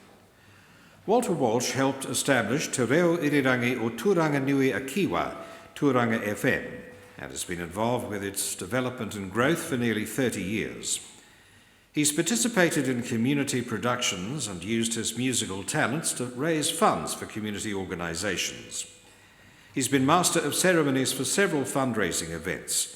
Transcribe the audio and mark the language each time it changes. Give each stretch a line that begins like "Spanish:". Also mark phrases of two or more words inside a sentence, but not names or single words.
English: Walter Walsh helped establish Te Reo Irirangi o Turanganui a Kiwa, Turanga FM, and has been involved with its development and growth for nearly 30 years. He's participated in community productions and used his musical talents to raise funds for community organisations. He's been Master of Ceremonies for several fundraising events.